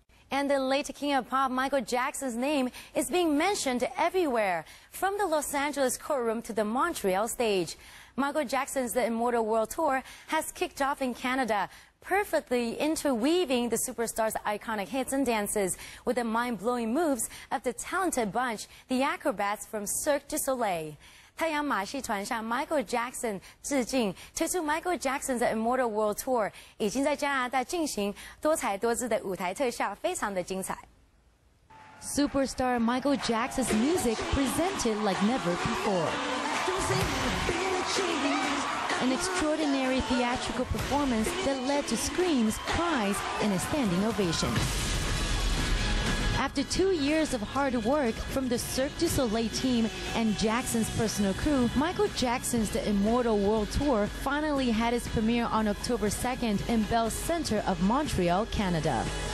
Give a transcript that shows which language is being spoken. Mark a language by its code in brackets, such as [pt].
[en] And the late king of pop, Michael Jackson's name is being mentioned everywhere, from the Los Angeles courtroom to the Montreal stage. Michael Jackson's The Immortal World Tour has kicked off in Canada, perfectly interweaving the superstar's iconic hits and dances with the mind-blowing moves of the talented bunch, the acrobats from Cirque du Soleil. [zh] 太阳马戏团向 Michael Jackson 致敬，推出 Michael Jackson's The Immortal World Tour， 已经在加拿大进行，多彩多姿的舞台特效，非常的精彩。 [en] Superstar Michael Jackson's music presented like never before. An extraordinary theatrical performance that led to screams, cries, and a standing ovation. After 2 years of hard work from the Cirque du Soleil team and Jackson's personal crew, Michael Jackson's The Immortal World Tour finally had its premiere on October 2nd in Bell Centre of Montreal, Canada.